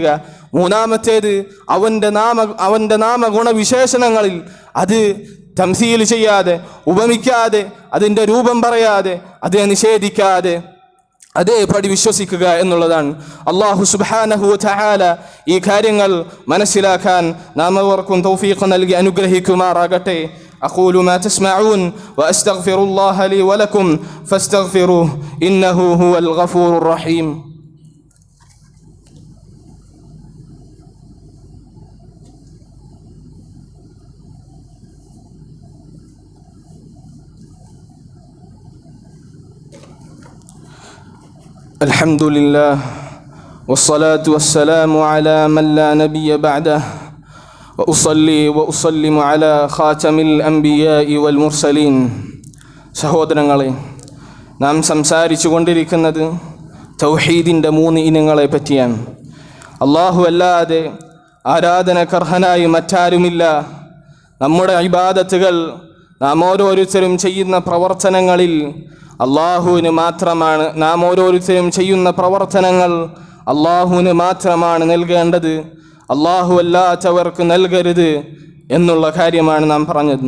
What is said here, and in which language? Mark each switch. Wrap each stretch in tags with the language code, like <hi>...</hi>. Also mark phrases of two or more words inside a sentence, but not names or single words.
<ml>മൂന്നാമത്തേത് അവന്റെ നാമഗുണവിശേഷണങ്ങളിൽ അത് തംസീൽ ചെയ്യാതെ, ഉപമിക്കാതെ, അതിൻ്റെ രൂപം പറയാതെ, അതിനെ നിഷേധിക്കാതെ അതേപടി വിശ്വസിക്കുക എന്നുള്ളതാണ്. അല്ലാഹു</ml> <ar>سبحانه وتعالى</ar> <ml>ഈ കാര്യങ്ങൾ മനസ്സിലാക്കാൻ നാം അവർക്കും തൗഫീഖ് നൽകി അനുഗ്രഹിക്കുമാറാകട്ടെ.</ml> <ar>أقول ما تسمعون وأستغفر الله لي ولكم فاستغفروه إنه هو الغفور الرحيم. الحمد لله والصلاة والسلام على من لا نبي بعده وأصلي وأسلم على خاتم الأنبياء والمرسلين.</ar> <ml>സഹോദരങ്ങളെ, നാം സംസാരിച്ചു കൊണ്ടിരിക്കുന്നത് തൗഹീദിൻ്റെ 3 ഇനങ്ങളെ പറ്റിയാണ്. അല്ലാഹു അല്ലാതെ ആരാധനക്കർഹനായി മറ്റാരുമില്ല. നമ്മുടെ ഇബാദത്തുകൾ, നാം ഓരോരുത്തരും ചെയ്യുന്ന പ്രവർത്തനങ്ങളിൽ അള്ളാഹുവിന് മാത്രമാണ്, നാം ഓരോരുത്തരും ചെയ്യുന്ന പ്രവർത്തനങ്ങൾ അള്ളാഹുവിന് മാത്രമാണ് നൽകേണ്ടത്, അള്ളാഹു അല്ലാത്തവർക്ക് നൽകരുത് എന്നുള്ള കാര്യമാണ് നാം പറഞ്ഞത്.</ml>